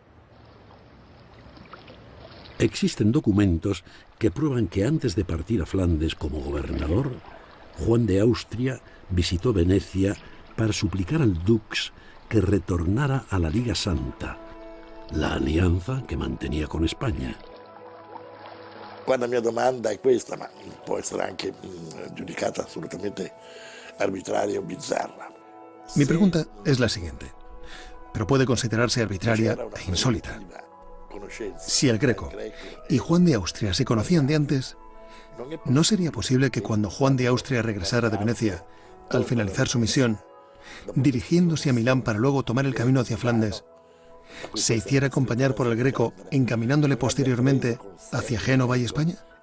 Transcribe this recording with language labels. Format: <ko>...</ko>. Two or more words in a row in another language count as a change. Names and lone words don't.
<es>Existen documentos que prueban que antes de partir a Flandes como gobernador, Juan de Austria visitó Venecia para suplicar al Dux que retornara a la Liga Santa, la alianza que mantenía con España.</es> <it>Quando la mia domanda è questa, ma può essere anche giudicata assolutamente arbitraria o bizzarra.</it> <es>Mi pregunta es la siguiente, pero puede considerarse arbitraria e insólita. Si el Greco y Juan de Austria se conocían de antes, ¿no sería posible que cuando Juan de Austria regresara de Venecia, al finalizar su misión, dirigiéndose a Milán para luego tomar el camino hacia Flandes, se hiciera acompañar por el Greco, encaminándole posteriormente hacia Génova y España?</es>